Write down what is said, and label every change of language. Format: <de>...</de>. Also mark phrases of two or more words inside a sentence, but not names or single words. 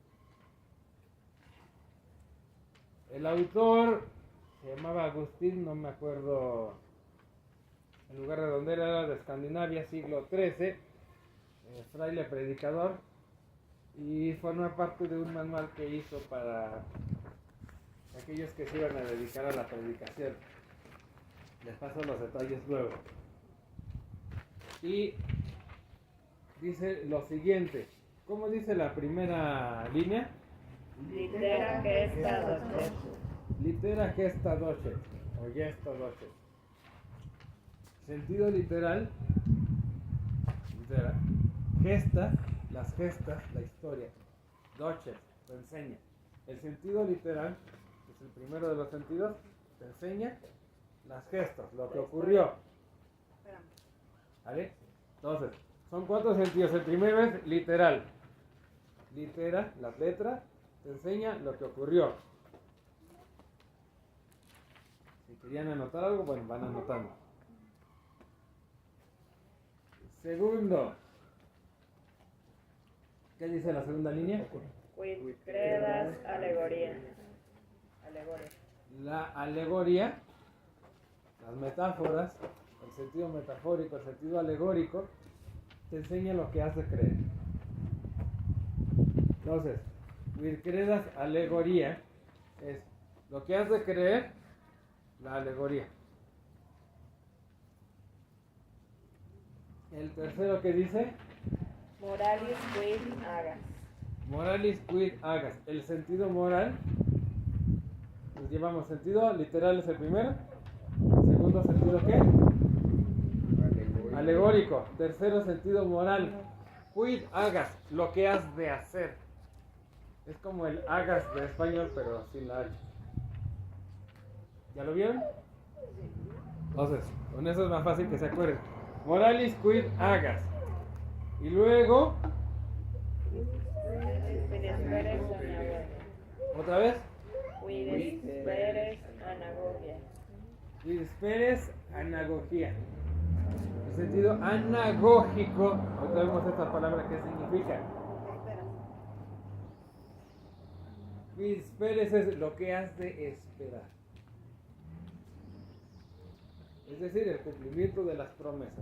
<es>El autor se llamaba Agustín, no me acuerdo el lugar de donde era, de Escandinavia, siglo XIII, fraile predicador, y forma parte de un manual que hizo para aquellos que se iban a dedicar a la predicación. Les paso los detalles luego. Y dice lo siguiente. ¿Cómo dice la primera línea?</es> <la>Litera gesta docet. Litera gesta docet, o gesta docet.</la> <es>Sentido literal, litera, gesta, las gestas, la historia. Docet, te enseña. El sentido literal, que es el primero de los sentidos, te enseña las gestas, lo que ocurrió. Espérame. ¿Vale? Entonces, son 4 sentidos. El primero es literal. Litera, las letras, te enseña lo que ocurrió. Si querían anotar algo, bueno, van anotando. Segundo, ¿qué dice la segunda línea?</es> <la>Quid credas alegoría. Alegoria.</la> <es>la alegoría, las metáforas, el sentido metafórico, el sentido alegórico, te enseña lo que has de creer. Entonces, vircredas alegoría es lo que has de creer, la alegoría. El tercero que dice,</es> <la>Moralis quid agas. moralis quid agas,</la> <es>el sentido moral. Nos llevamos sentido literal es el primero. Segundo sentido ¿qué? Alegórico. Tercero sentido moral.</es> <la>Quid hagas,</la> <es>lo que has de hacer. Es como el hagas de español, pero sin la H. ¿Ya lo vieron? Entonces, con eso es más fácil que se acuerden.</es> <la>Moralis quid hagas. Y luego, Quid esperes anagogia.</la> <es>otra vez,</es> <la>Quid esperes anagogia. quid esperes anagogía.</la> <es>El sentido anagógico, ahorita vemos esta palabra, ¿qué significa? Espera.</es> <la>Quid esperes</la> <es>es lo que has de esperar. Es decir, el cumplimiento de las promesas.</es>